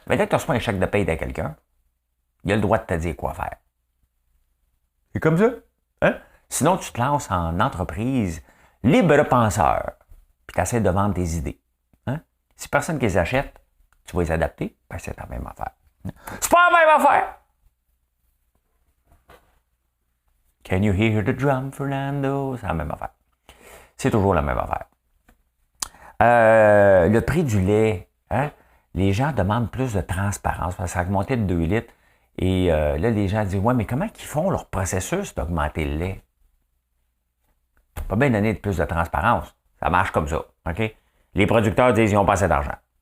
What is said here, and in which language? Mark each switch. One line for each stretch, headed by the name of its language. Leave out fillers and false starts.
French: Mais dès que tu reçois un chèque de paye de quelqu'un, il a le droit de te dire quoi faire. C'est comme ça. Hein? Sinon, tu te lances en entreprise libre penseur, puis tu essaies de vendre tes idées. Hein? Si personne ne les achète, tu vas les adapter, ben c'est la même affaire. C'est pas la même affaire!
English: Can you hear the drum, Fernando?
French: C'est la même affaire. C'est toujours la même affaire. Le prix du lait, hein? Les gens demandent plus de transparence, parce que ça a augmenté de 2 litres. Et là, les gens disent, ouais, mais comment ils font leur processus d'augmenter le lait? Pas bien donner de plus de transparence. Ça marche comme ça. OK? Les producteurs disent, ils n'ont pas assez d'argent.